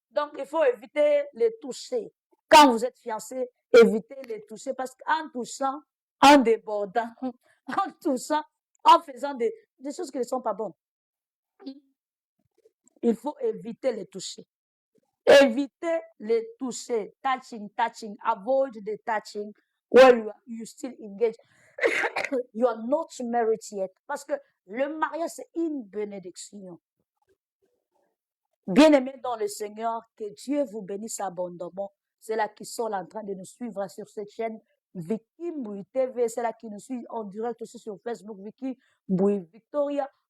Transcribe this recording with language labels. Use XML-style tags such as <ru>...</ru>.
<fr>Donc, il faut éviter les toucher. Quand vous êtes fiancé, évitez les toucher parce qu'en touchant, en débordant, en touchant, en faisant des choses qui ne sont pas bonnes, il faut éviter les toucher. Évitez les toucher. Touching.</fr> <en>Avoid the touching while you still engage. You are not married yet.</en> <fr>Parce que le mariage, c'est une bénédiction. Bien-aimés dans le Seigneur, que Dieu vous bénisse abondamment. C'est là qui sont en train de nous suivre sur cette chaîne Vicky Mbui TV. C'est là qui nous suit en direct aussi sur Facebook Vicky Mbui Victoria.</fr>